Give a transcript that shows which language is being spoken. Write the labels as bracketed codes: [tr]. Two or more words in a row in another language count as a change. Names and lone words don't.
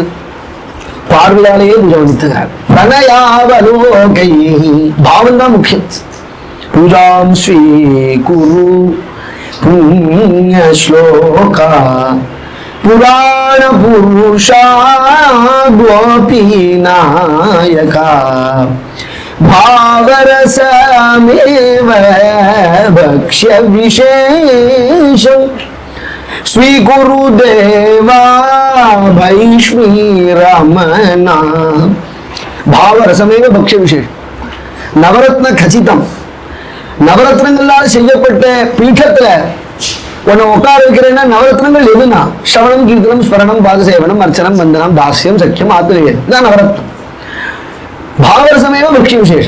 [ta] பார்வையாலேயே பூஜை பண்ணிட்டுங்கிறார். பிரணயாவலோகை பாவம் தான் முக்கியம். [sa] पूजां श्री गुरु पुण्य श्लोका पुराण पुरुषा गोपी नायका भावरसमेव भक्ष्य विशेषं स्वीकुरुदेवा भैष्मी रमना. भावरसमेव भक्ष्य विशेषம் नवरत्न खचितम्. [ta] நவரத்னங்களால் செய்யப்பட்ட பீഠத்துல உன்னை உட்கார வைக்கிறேன்னா நவரத்னங்கள் எதுனா [sa] श्रवणं कीर्तनं स्मरणं पादसेवनं अर्चनं वन्दनं दास्यं सख्यं आत्रेयम् [ta] இதான் நவரத்னம். [sa] भावरसमेव भक्ष्य विशेषम्.